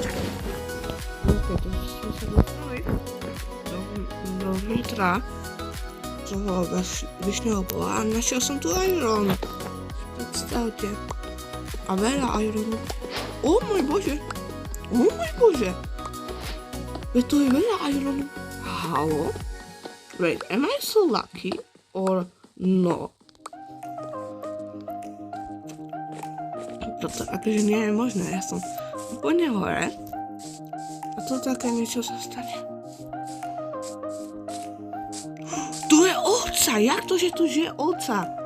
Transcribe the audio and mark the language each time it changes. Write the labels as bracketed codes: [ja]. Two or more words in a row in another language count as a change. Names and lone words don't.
[sk] OK, takže sme sa dostali dovnútra toho vyšného pola a našiel som tu iron. Predstavte. A veľa ironu. Oh môj bože. Veď tu je veľa ironu. Halo? [en] Wait, am I so lucky or no? [sk] Toto akože nie je možné, ja som úplne hore a tu také niečo sa stane. Tu je ovca, jak to, že tu žije ovca?